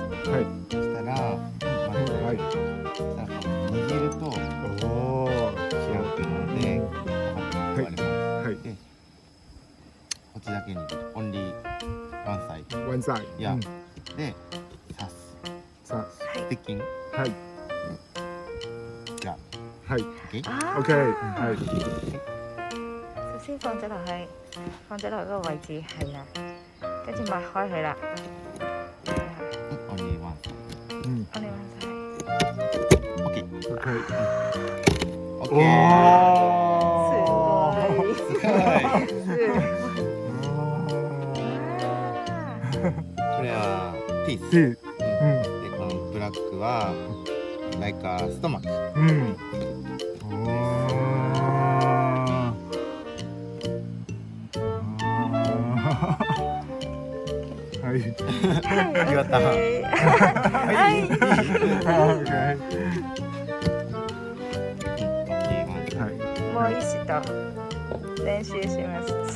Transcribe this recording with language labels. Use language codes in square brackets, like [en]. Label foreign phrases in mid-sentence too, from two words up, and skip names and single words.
[ja] そしたら、握ると開くので、割れます。で、こっちだけに [en] only one side. One side。 [ja] いや、で、刺す。スティッキング。じゃあ、 OK。 [yue] 係。首先放咗落去，放咗落嗰個位置係啦，跟住擘開佢啦。 [en] only one si [yue] 我哋揾晒。 [ja] ド。OK。 OK。すごい。これはピース。で、このブラックは [en] like a stomach。 [ja] はい。やった。はい。もう一度練習します。